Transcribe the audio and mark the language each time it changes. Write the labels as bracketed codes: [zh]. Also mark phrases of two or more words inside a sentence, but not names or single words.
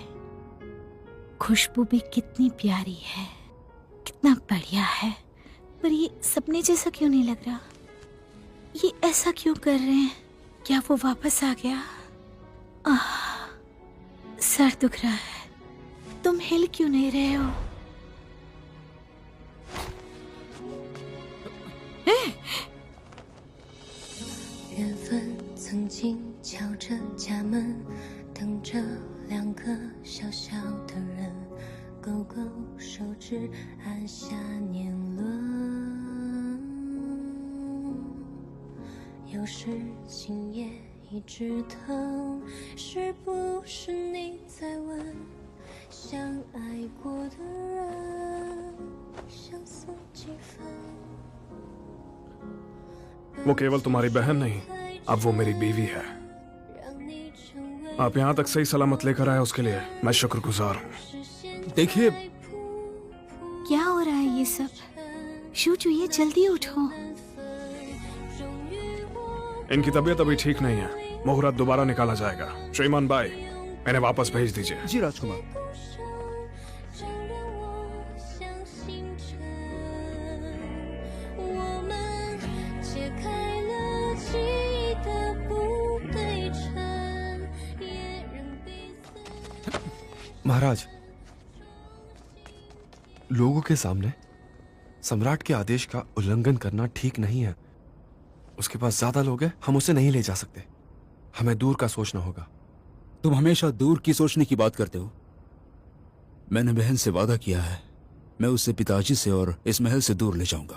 [hi] खुशबू भी कितनी प्यारी है, कितना बढ़िया है। पर ये सपने जैसा क्यों नहीं लग रहा? ये ऐसा क्यों कर रहे हैं? क्या वो वापस आ गया? सर दुख रहा है। तुम हिल क्यों नहीं रहे हो? [zh] 缘分曾经敲着家门，等着两个小小的人，勾勾手指，按下年轮。有时今夜一直疼，是不是你在问，相爱过的人相似几分？ [hi] वो केवल तुम्हारी बहन नहीं, अब वो मेरी बीवी है। आप यहाँ तक सही सलामत लेकर आए उसके लिए मैं शुक्रगुजार हूँ। देखिए, क्या हो रहा है ये सब? शू चुहिए, जल्दी उठो। इनकी तबीयत अभी ठीक नहीं है, मुहूर्त दोबारा निकाला जाएगा। श्रीमान बाई, इन्हें वापस भेज दीजिए। जी राजकुमार। [zh] 我们解开了记忆的不对称，也让彼此。 [hi] महाराज, लोगों के सामने सम्राट के आदेश का उल्लंघन करना ठीक नहीं है। उसके पास ज्यादा लोग हैं, हम उसे नहीं ले जा सकते। हमें दूर का सोचना होगा। तुम हमेशा दूर की सोचने की बात करते हो। मैंने बहन से वादा किया है, मैं उसे पिताजी से और इस महल से दूर ले जाऊंगा।